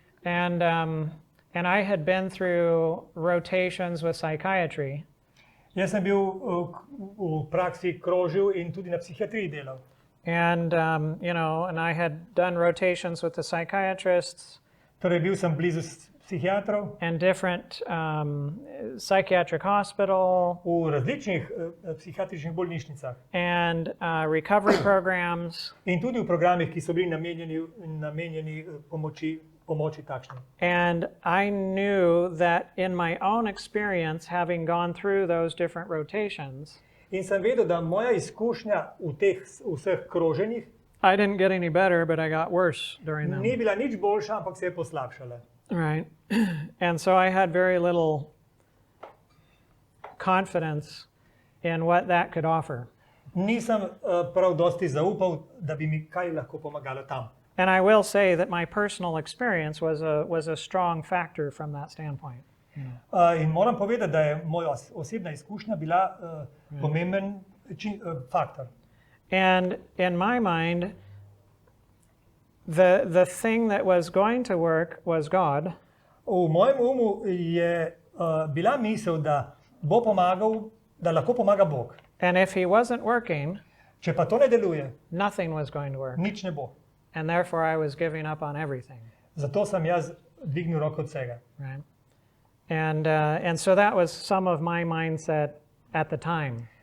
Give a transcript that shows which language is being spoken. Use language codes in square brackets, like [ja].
[en] And I had been through rotations with psychiatry. [sl] Jaz sem bil v praksi krožil in tudi na psihiatriji delal. [en] And and I had done rotations with the psychiatrists. [sl] Torej bil sem blizu psihiatrov. [en] And different psychiatric hospital. [sl] V različnih psihiatričnih bolnišnicah. [en] And recovery programs. [sl] In tudi v programih, ki so bili namenjeni pomoči takšnim. [en] And I knew that in my own experience, having gone through those different rotations, [sl] in sem vedel, da moja izkušnja v teh vseh kroženjih, [en] I didn't get any better, but I got worse during them. [sl] Ni bila nič boljša, ampak se je poslabšala. [en] Right. And so I had very little confidence in what that could offer. [sl] Nisem prav dosti zaupal, da bi mi kaj lahko pomagalo tam. [en] And I will say that my personal experience was a strong factor from that standpoint. [sl] In moram povedati, da je moja osebna izkušnja bila pomemben faktor. [en] And in my mind, the thing that was going to work was God. [sl] V mojem umu je bila misel, da bo pomagal, da lahko pomaga Bog. [en] And if he wasn't working, [sl] če pa to ne deluje, [en] nothing was going to work. [sl] Nič ne bo. [en] And therefore I was giving up on everything. [sl] Zato sem jaz dvignil roko od vsega. [en] Right. And so that was some of my mindset at the time.